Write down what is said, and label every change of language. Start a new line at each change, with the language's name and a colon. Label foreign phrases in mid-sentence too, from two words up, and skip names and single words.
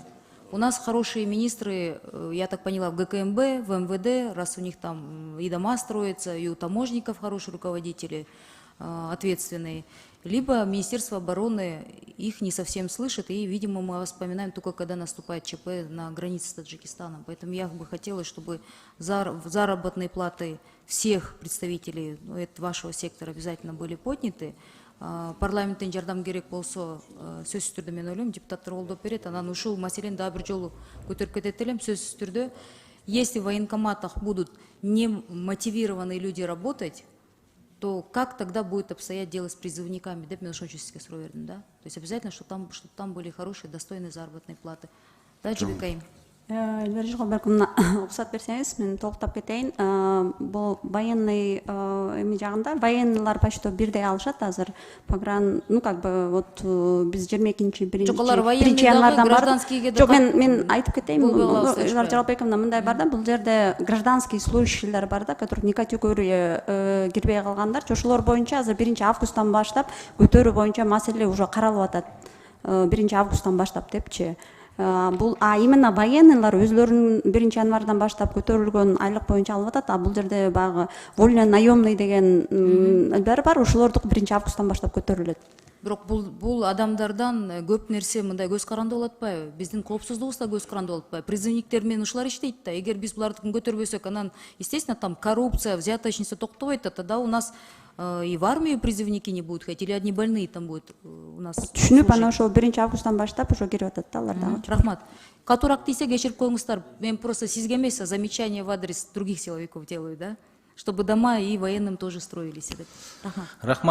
Russian: У нас хорошие министры, я так поняла, в ГКМБ, в МВД, раз у них там и дома строятся, и у таможенников хорошие руководители, ответственные. Либо Министерство обороны их не совсем слышит, и, видимо, мы вспоминаем только, когда наступает ЧП на границе с Таджикистаном. Поэтому я бы хотела, чтобы заработные платы всех представителей вашего сектора обязательно были подняты.
Kyrgyz: Парламенттен жардам керек болсо, сөзсүз түрдө мен ойлойм, депутаттар колдоп берет, анан ушул маселени дагы бир жолу көтөрүп кетет элем, сөзсүз түрдө.
Russian: Если в военкоматах будут немотивированные люди работать, то как тогда будет обстоять дело с призывниками?
Kyrgyz: Деп мен ошон үчүн сизге суроо бердим, да?
Russian: То есть обязательно, чтобы там были хорошие, достойные заработные платы. Да, Жибекайым?
Kyrgyz: Элбержиго балким уруксат берсеңиз, мен толуктап кетейин. Бул военный эми жагында военныйлар почти бирдей алышат азыр. Погран,
Russian: ну как бы вот
Kyrgyz: биз 22-биринчи январдан гражданскийге жок, мен айтып кетейин. Жалалбековна, мындай бар да, бул жерде
Russian: гражданский служащийлер
Kyrgyz: бар да,
Russian: которые не категория
Kyrgyz: кирбей калгандар. Ошолор боюнча азыр 1-августтан баштап көтөрүү боюнча маселе уже каралып атат. 1-августтан баштап депчи. Именно военныйлар өзлөрүнүн 1-январдан баштап көтөрүлгөн айлык боюнча алып атат, а бул жерде багы
Russian: вольно наемный
Kyrgyz: деген баары бар, ошолордук 1-августтан баштап көтөрүлөт. Бирок бул адамдардан көп нерсе мындай көз каранды болуп атпайбы? Биздин коопсуздугубузда көз каранды болуп атпайбы? Призывниктер менен ушулар иштейт да. Эгер биз булардыкын көтөрбөсөк, анан
Russian: естественно там коррупция, взяточница
Kyrgyz: токтобойт,
Russian: тогда у нас и в армию призывники не будут ходить, или одни больные там будут у нас.
Kyrgyz: Түшүнүп, анан ошо 1-августтан баштап ошо кирип атат да алар дагы. Рахмат. Катуураак тийсе кечирип коюңуздар. Мен просто сизге эмес,
Russian: а замечания в адрес других силовиков делаю, да? Чтобы дома и военным тоже строились.
Kyrgyz: Рахмат.